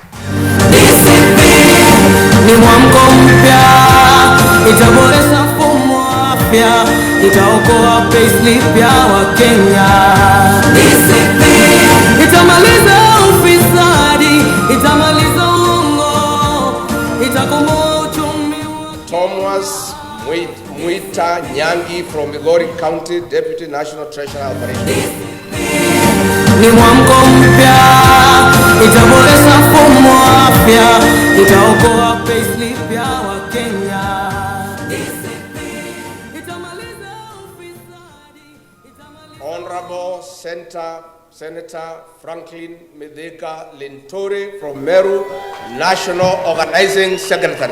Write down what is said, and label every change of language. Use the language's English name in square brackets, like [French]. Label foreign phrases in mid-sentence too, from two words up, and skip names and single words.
[Swahili] Ni mwamko mpya, itaboresha mfumo wa afya, itaokoa payslip ya Wakenya. Itamaliza ufisadi, itamaliza uongo, itakomboa uchumi wa [English] Thomas Mwita Nyangi from Migori County, Deputy National Treasurer Operations. [Swahili] Ni mwamko mpya, itaboresha mfumo wa afya, itaokoa payslip ya Wakenya. Itamaliza ufisadi, itamaliza. [English] Honorable Senator Franklin Medeka Lintore from Meru, National Organizing Secretary.